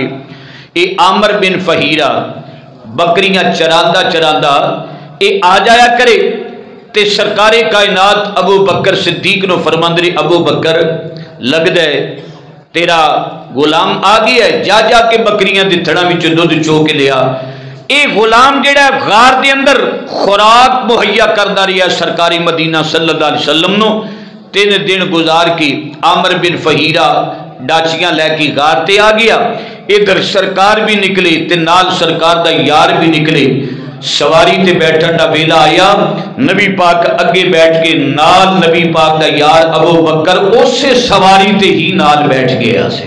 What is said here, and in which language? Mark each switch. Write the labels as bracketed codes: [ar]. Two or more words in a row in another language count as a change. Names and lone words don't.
[pa] ਇਹ ਆਮਰ ਬਿਨ ਫ਼ਹੀਰਾ ਬੱਕਰੀਆਂ ਚਰਾਂਦਾ ਚਰਾਂਦਾ ਇਹ ਆ ਜਾਇਆ ਕਰੇ ਤੇ ਸਰਕਾਰੇ ਕਾਇਨਾਤ ਅਬੂ ਬਕਰ ਸਿੱਦੀਕ ਨੂੰ ਫ਼ਰਮਾਂਦੇ, ਅਬੂ ਬਕਰ ਲਗਦਾ ਹੈ ਤੇਰਾ ਗ਼ੁਲਾਮ ਆ ਗਿਆ ਹੈ, ਜਾ ਜਾ ਕੇ ਬੱਕਰੀਆਂ ਦੇ ਥਣਾਂ ਵਿਚ ਦੁੱਧ ਚੋ ਕੇ ਲਿਆ। ਇਹ ਗ਼ੁਲਾਮ ਜਿਹੜਾ ਗ਼ਾਰ ਦੇ ਅੰਦਰ ਖ਼ੁਰਾਕ ਮੁਹੱਈਆ ਕਰਦਾ ਰਿਹਾ ਸਰਕਾਰੇ ਮਦੀਨਾ [ar] صلى الله عليه وسلم [pa] नो। 3 ਦਿਨ ਗੁਜ਼ਾਰ ਕੇ ਆਮਰ ਬਿਨ ਫ਼ਹੀਰਾ ਡਾਚੀਆਂ ਲੈਕੇ ਗ਼ਾਰ ਤੇ ਆ ਗਿਆ। ਇੱਧਰ ਸਰਕਾਰ ਭੀ ਨਿਕਲੇ ਤੇ ਨਾਲ ਸਰਕਾਰ ਦਾ ਯਾਰ ਭੀ ਨਿਕਲੇ। ਸਵਾਰੀ ਤੇ ਬੈਠਣ ਦਾ ਵੇਲਾ ਆਇਆ, ਨਬੀ ਪਾਕ ਅੱਗੇ ਬੈਠ ਕੇ ਨਾਲ ਨਬੀ ਪਾਕ ਦਾ ਯਾਰ ਅਬੂ ਬਕਰ ਉਸੇ ਸਵਾਰੀ ਤੇ ਹੀ ਨਾਲ ਬੈਠ ਗਿਆ ਸੇ।